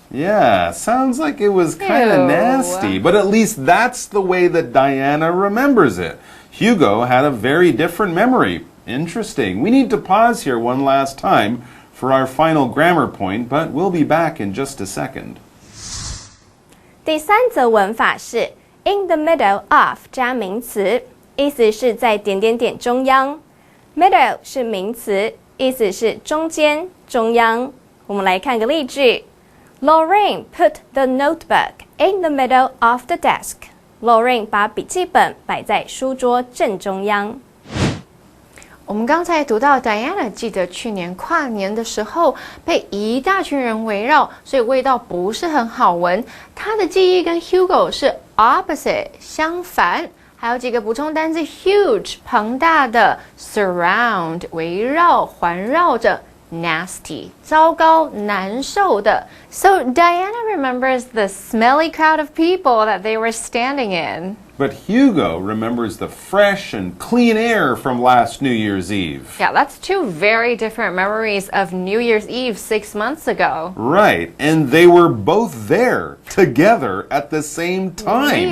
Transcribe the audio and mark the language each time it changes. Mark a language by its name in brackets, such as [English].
[English] Yeah, sounds like it was kind of Ew. nasty, but at least that's the way that Diana remembers it. Hugo had a very different memory. Interesting. We need to pause here one last time for our final grammar point, but we'll be back in just a second. [Chinese] 第三则文法是 [English] in the middle of [Chinese] 加名词，意思是在点点点中央。 middle 是名词，意思是中间、中央。我们来看个例句 ： [English] Lorraine put the notebook in the middle of the desk. [Chinese] Lorraine 把笔记本摆在书桌正中央。我们刚才读到 Diana 记得去年跨年的时候被一大群人围绕，所以味道不是很好闻。她的记忆跟 Hugo 是 opposite 相反。还有几个补充单字 huge 庞大的 surround 围绕环绕着 nasty 糟糕难受的。 [English] So Diana remembers the smelly crowd of people that they were standing in. But Hugo remembers the fresh and clean air from last New Year's Eve. Yeah, that's two very different memories of New Year's Eve 6 months ago. Right, and they were both there together at the same time.